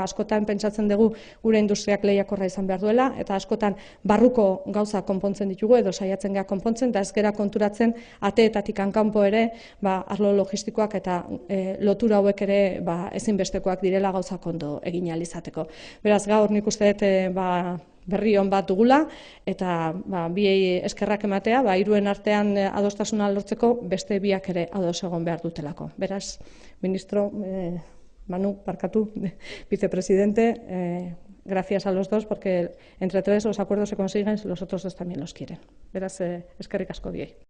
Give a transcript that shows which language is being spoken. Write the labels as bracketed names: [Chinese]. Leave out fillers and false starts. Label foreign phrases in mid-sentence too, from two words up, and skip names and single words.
[Basque] Askotan pentsatzen dugu gure industriak lehiakorra izan behar duela, eta askotan barruko gauza konpontzen ditugu edo saiatzen gara konpontzen, eta ez gera konturatzen ateetatik kanpo ere arlo logistikoak eta lotura hauek ere ezinbestekoak direla gauzak ondo egin ahal izateko. Beraz, gaur nik uste dut berri on bat dugula, eta biei eskerrak ematea, hiruen artean adostasuna lortzeko beste biak ere ados egon behar dutelako. Beraz, ministro, Manu, barkatu, [Spanish] vicepresidente, gracias a los dos, porque entre tres los acuerdos se consiguen, los otros dos también los quieren. [Basque] Beraz, eskerrik asko biei.